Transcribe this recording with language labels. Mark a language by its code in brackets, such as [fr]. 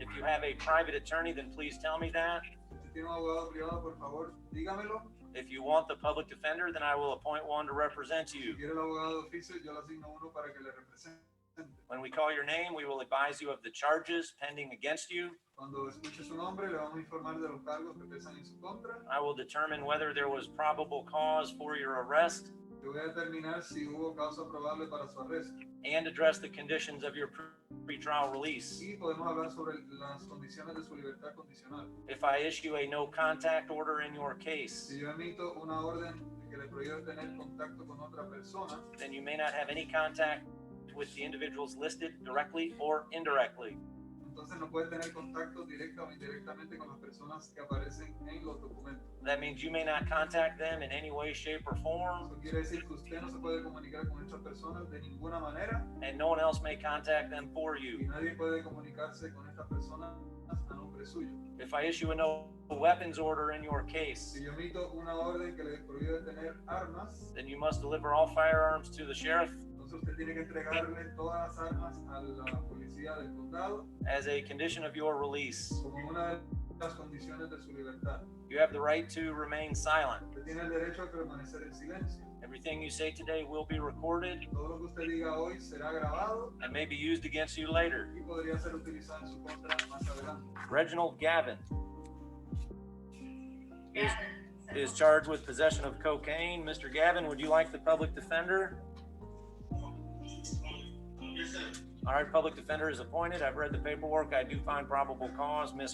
[en] If you have a private attorney, then please tell me that. [es] Si tiene un abogado privado, por favor, dígamelo. [en] If you want the public defender, then I will appoint one to represent [es] Si [en] you. [es] quiere el abogado de oficio, yo le asigno uno para que le represente. [en] When we call your name, we will advise you of the charges pending against you. [es] Cuando escuche su nombre, le vamos a informar de los cargos que pesan en su contra. [en] I will determine whether there was probable cause for your arrest [es] Yo voy a determinar si hubo causa probable para su arresto. [en] and address the conditions of your pretrial release. [es] Y podemos hablar sobre las condiciones de su libertad condicional. [en] If I issue a no contact order in your case, [es] Si yo emito una orden que le prohíbe tener contacto con otra persona, [en] then you may not have any contact with the individuals listed directly or indirectly. [es] Entonces no puede tener contacto directa o indirectamente con las personas que aparecen en los documentos. [en] That means you may not contact them in any way, shape, or form, [es] Eso quiere decir que usted no se puede comunicar con estas personas de ninguna manera [en] and no one else may contact them for [es] y [en] you. [es] nadie puede comunicarse con estas personas a nombre suyo. [en] If I issue a no weapons order in your case, [es] Si yo emito una orden que le prohíbe tener armas, [en] then you must deliver all firearms to the sheriff [es] entonces usted tiene que entregarle todas las armas a la policía del condado [en] as a condition of your release. [es] como una de las condiciones de su libertad. [en] You have the right to remain silent. [es] Usted tiene el derecho a permanecer en silencio. [en] Everything you say today will be recorded [es] Todo lo que usted diga hoy será grabado [en] and may be used against you later. [es] y podría ser utilizado en su contra más adelante. [en] Reginald Gavin is charged with possession of cocaine. Mr. Gavin, would you like the public defender? All right, public defender is appointed. I've read the paperwork. I do find probable cause. Ms.